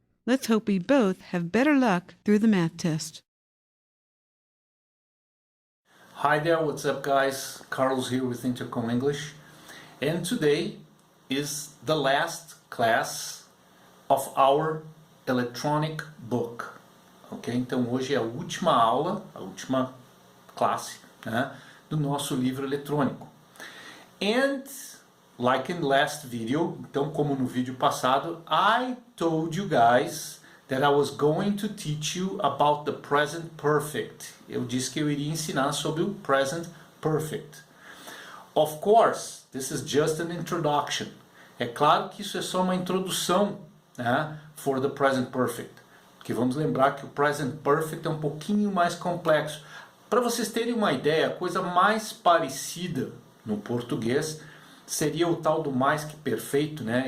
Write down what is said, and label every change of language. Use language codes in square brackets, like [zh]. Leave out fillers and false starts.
[en] Let's hope we both have better luck through the math test. Hi there, what's up guys? Carlos here with Intercom English. And today is the last class of our electronic book. Ok? [pt] Então hoje é a última aula, a última classe, né, do nosso livro eletrônico. [en] And like in last video, [pt] então como no vídeo passado, [en] I told you guys that I was going to teach you about the present perfect. [pt] Eu disse que eu iria ensinar sobre o present perfect. [en] Of course, this is just an introduction. [pt] É claro que isso é só uma introdução, né, [en] for the present perfect. [pt] Porque vamos lembrar que o present perfect é um pouquinho mais complexo. Para vocês terem uma ideia, a coisa mais parecida no português seria o tal do mais que perfeito, né?